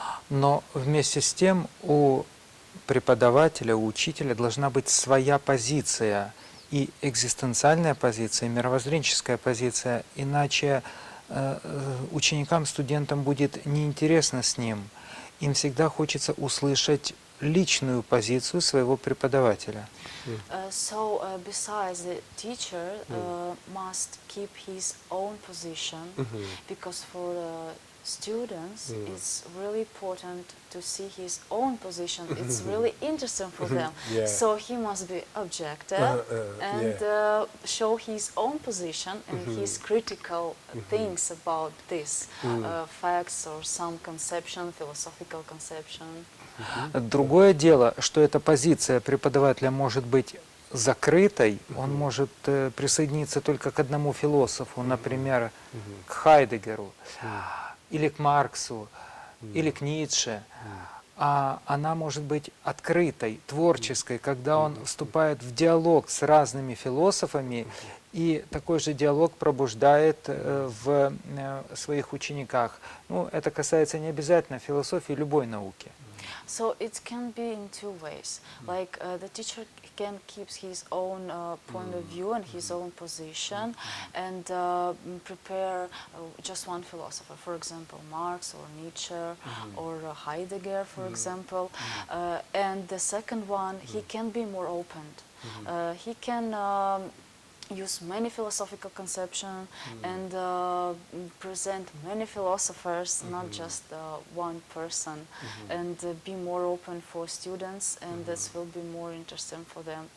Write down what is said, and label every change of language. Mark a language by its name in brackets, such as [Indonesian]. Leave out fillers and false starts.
[Russian] Но вместе с тем у преподавателя, у учителя должна быть своя позиция, и экзистенциальная позиция, и мировоззренческая позиция, иначе ученикам, студентам будет неинтересно с ним. Им всегда хочется услышать личную позицию своего преподавателя. [English] So besides, the teacher must keep his own position, because for students it's really important to see his own position. It's really interesting for them. So he must be objective and show his own position and his critical things about this facts or some conception, philosophical conception. [Russian] Другое дело, что эта позиция преподавателя может быть закрытой, он может присоединиться только к одному философу, например, к Хайдеггеру, или к Марксу, или к Ницше. А она может быть открытой, творческой, когда он вступает в диалог с разными философами, и такой же диалог пробуждает в своих учениках. Ну, это касается не обязательно философии, любой науки. [English] So it can be in two ways. Like the teacher can keep his own point of view and his own position and prepare just one philosopher, for example, Marx or Nietzsche or Heidegger, for example. And the second one, he can be more open. He can use many philosophical conceptions and present many philosophers, not just one person, and be more open for students, and this will be more interesting for them.